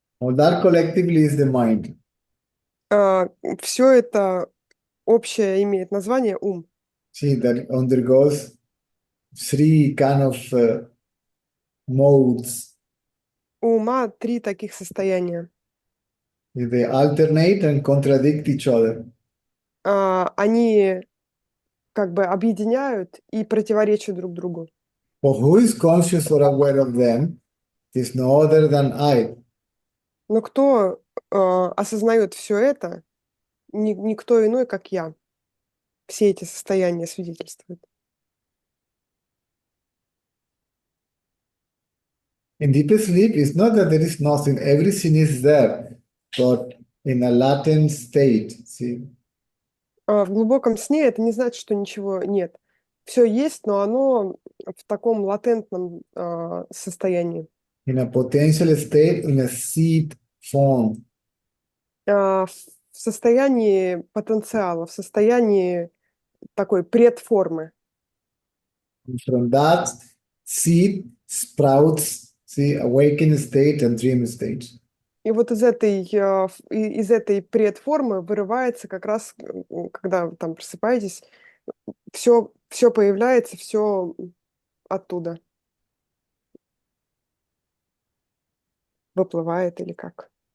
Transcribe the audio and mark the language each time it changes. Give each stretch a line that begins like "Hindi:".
English: All that collectively is the mind.
Russian: Все это общее имеет название ум.
English: See, that undergoes three kind of modes.
Russian: У ума 3 таких состояния.
English: They alternate and contradict each other.
Russian: Они как бы объединяют и противоречат друг другу.
English: For who is conscious or aware of them is no other than I.
Russian: Но кто осознает все это, никто иной, как я. Все эти состояния свидетельствуют.
English: In deep sleep, it's not that there is nothing, everything is there, but in a latent state. See?
Russian: В глубоком сне это не значит, что ничего нет. Все есть, но оно в таком латентном состоянии.
English: In a potential state, in a seed form.
Russian: В состоянии потенциала, в состоянии такой предформы.
English: And from that seed sprouts, see, awakened state and dream state.
Russian: И вот из этой предформы вырывается как раз, когда вы там просыпаетесь, все появляется, все оттуда выплывает или как.